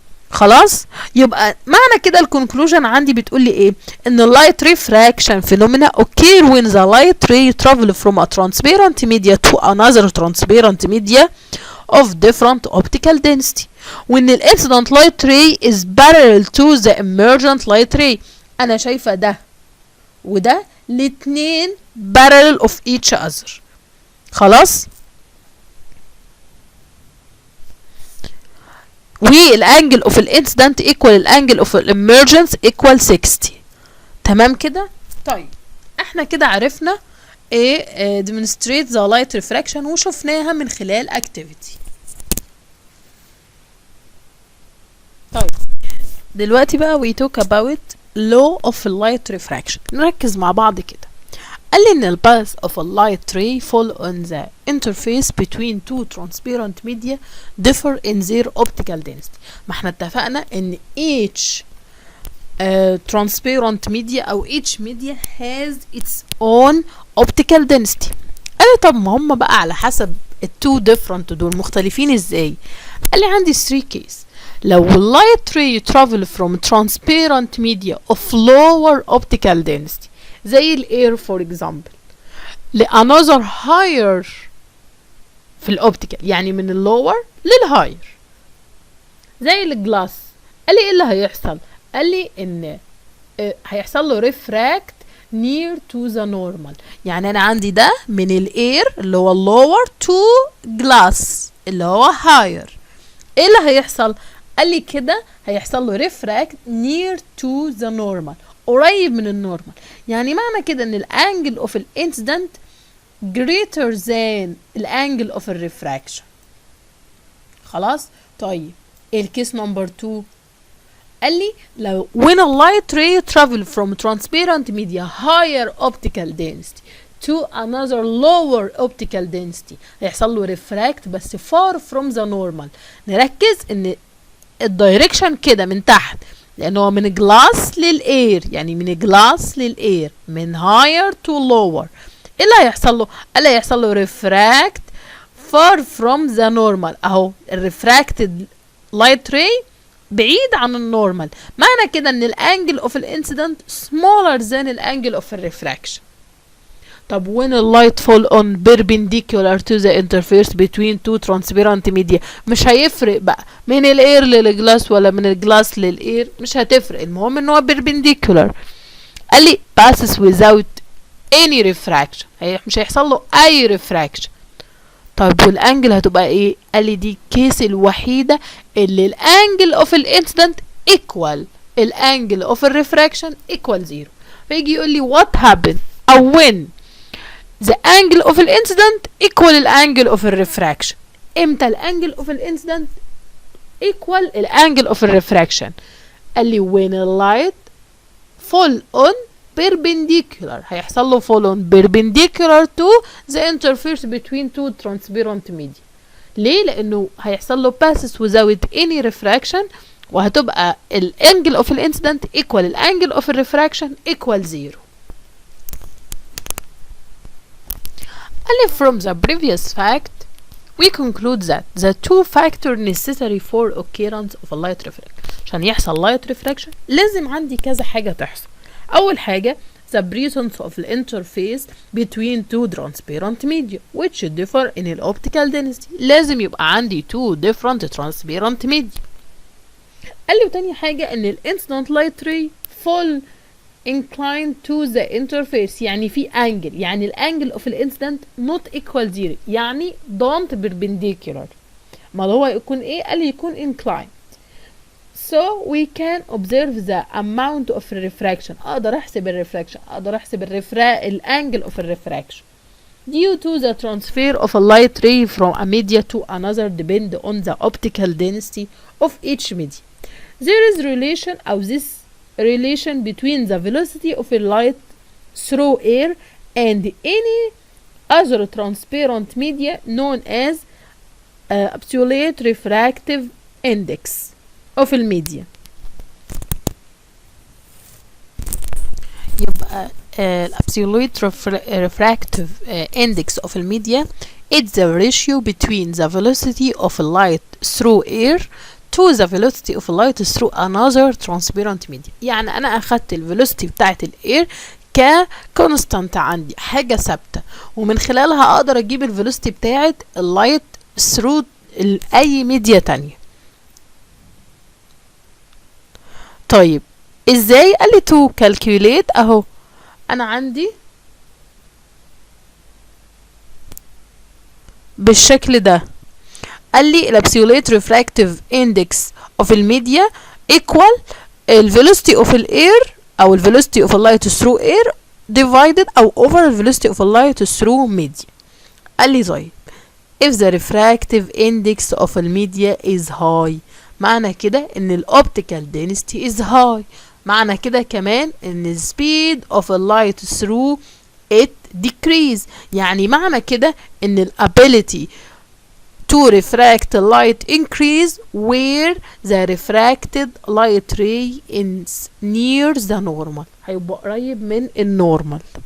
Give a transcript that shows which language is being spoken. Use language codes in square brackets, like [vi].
[en] خلاص، يبقى معنى كده الكونكلوجن عندي بتقول لي ايه؟ ان اللايت refraction phenomena occur when the light ray travel from a transparent media to another transparent media of different optical density when the incident light ray is parallel to the emergent light ray. [ar] انا شايفه ده وده الاتنين [en] parallel of each other. [ar] خلاص، [en] والانجل اوف الانسيدنت ايكوال الانجل اوف الاميرجنس ايكوال 60. [ar] تمام كده؟ طيب احنا كده عرفنا ايه [en] demonstrate the light refraction [ar] وشفناها من خلال activity. [en] طيب دلوقتي بقى we talk about law of light refraction. [ar] نركز مع بعض كده. قال لي ان [en] ال path of a light ray fall on the interface between two transparent media differ in their optical density. [ar] ما احنا اتفقنا ان [en] each transparent media او each media has its own optical density. [ar] قال لي طب ما هم بقى على حسب ال two different دول مختلفين ازاي؟ قال لي عندي 3 cases. [en] لو light ray travel from transparent media of lower optical density زي الاير for example لانذر هاير في الاوبتيكال، يعني من اللور للهاير زي الجلاس. [ar] قال لي ايه اللي هيحصل؟ قال لي ان هيحصل له ريفراكت [en] near to the normal. [ar] يعني انا عندي ده من الاير اللي هو اللور تو جلاس اللي هو هاير. ايه اللي هيحصل؟ قال لي كده هيحصل له ريفراكت [en] near to the normal، [ar] قريب من النورمال. [en] يعني معنى كده ان الانجل اوف الانسيدنت greater than الانجل اوف الريفراكشن. خلاص؟ طيب الكيس نمبر 2 قال لي لو when a light ray travel from transparent media higher optical density to another lower optical density هيحصل له ريفراكت بس far from the normal. [ar] نركز ان الدايركشن كده من تحت لانه هو من جلاس للاير، يعني من جلاس للاير من [en] higher to lower. [ar] ايه اللي هيحصل له؟ قال لي هيحصل له ريفراكت [en] far from the normal. اهو الريفراكتد light ray بعيد عن النورمال. معنى كده ان الانجل اوف الانسيدنت smaller than الانجل اوف الريفراكشن. طب when a light fall on perpendicular to the interface between two transparent media [ar] مش هيفرق بقى من الاير للجلاس ولا من الجلاس للاير، مش هتفرق، المهم ان هو perpendicular. قال لي [en] passes without any refraction، [ar] مش هيحصل له اي refraction. طيب والانجل هتبقى ايه؟ قال لي دي الكيس الوحيده اللي الانجل اوف الانسيدنت ايكوال الانجل اوف الريفراكشن ايكوال 0. [en] فيجي يقول لي what happened او when the angle of the incident equal الانجل of the refraction. [ar] امتى الانجل [en] of the incident equal الانجل of the refraction؟ قال لي when a light fall on perpendicular هيحصل له fall on perpendicular to the interface between two transparent media. ليه؟ لانه هيحصل له passes without any refraction وهتبقى الانجل of the incident equal الانجل of the refraction equal 0. And from the previous fact, we conclude that the two factors necessary for occurrence of a light refraction. [ar] عشان يحصل [en] light refraction [ar] لازم عندي كذا حاجة تحصل. [en] أول حاجة the presence of the interface between two transparent media which differ in the optical density. [ar] لازم يبقى عندي [en] two different transparent media. قال لي وتاني حاجة إن ال incident light ray fall inclined to the interface، يعني في angle، يعني الانجل of the incident not equal 0، يعني don't perpendicular. [ar] ما هو يكون ايه؟ قال لي يكون inclined. [en] So we can observe the amount of refraction. [ar] اقدر احسب الريفراكشن، اقدر احسب [en] الانجل of refraction due to the transfer of a light ray from a media to another depend on the optical density of each media. There is relation or this relation between the velocity of a light through air and any other transparent media known as absolute refractive index of the media. يبقى absolute refractive index of the media is the ratio between the velocity of light through air to the velocity of light through another transparent media. [ar] يعني انا اخدت الفيلوسيتي بتاعت الاير ككونستانت عندي، حاجه ثابته، ومن خلالها اقدر اجيب الفيلوسيتي بتاعت اللايت [en] through [ar] اي ميديا تانية. طيب ازاي؟ قال لي تو كالكوليت. اهو انا عندي بالشكل ده [en] قال لي الابسوليت ريفراكتيف اندكس اوف الميديا equal الفيلوسيتي اوف الاير او الفيلوسيتي اوف اللايت through air divided او over الفيلوسيتي اوف اللايت through media. قال لي طيب if the refractive index of الميديا is high معنى كده ان الاوبتيكال density is high، معنى كده كمان ان speed of light through it decrease، يعني معنى كده ان ال ability to refract light increase where the refracted light ray is near the normal، [ar] هيبقى قريب من النورمال.